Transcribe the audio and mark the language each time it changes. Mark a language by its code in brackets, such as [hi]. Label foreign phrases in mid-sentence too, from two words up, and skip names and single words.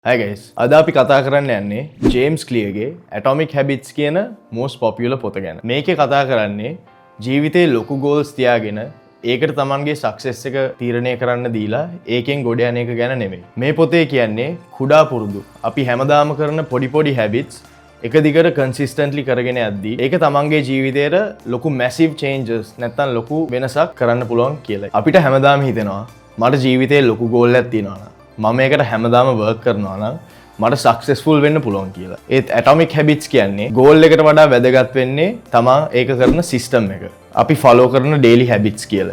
[en] Hi guys. [si] අද අපි කතා කරන්න යන්නේ ජේම්ස් ක්ලියර්ගේ Atomic Habits කියන [en] most popular [si] පොත ගැන. මේකේ කතා කරන්නේ ජීවිතේ ලොකු goals තියාගෙන ඒකට තමන්ගේ success එක තීරණය කරන්න දීලා ඒකෙන් ගොඩ යන එක ගැන නෙමෙයි. මේ පොතේ කියන්නේ කුඩා පුරුදු. අපි හැමදාම කරන පොඩි habits එක දිගට consistently කරගෙන යද්දී ඒක තමන්ගේ ජීවිතේට ලොකු [en] massive changes [si] නැත්තම් ලොකු වෙනසක් කරන්න පුළුවන් කියලා. අපිට හැමදාම හිතෙනවා මට ජීවිතේ ලොකු goal එකක් තියෙනවා. මම ඒකට හැමදාම වර්ක් කරනවා නම් මට සක්සස්ෆුල් වෙන්න පුළුවන් කියලා. ඒත් ඇටොමික් හැබිට්ස් කියන්නේ ගෝල් එකට වඩා වැදගත් වෙන්නේ තමා ඒක කරන සිස්ටම් එක. අපි ෆලෝ කරන [en] daily habits [si] කියලා.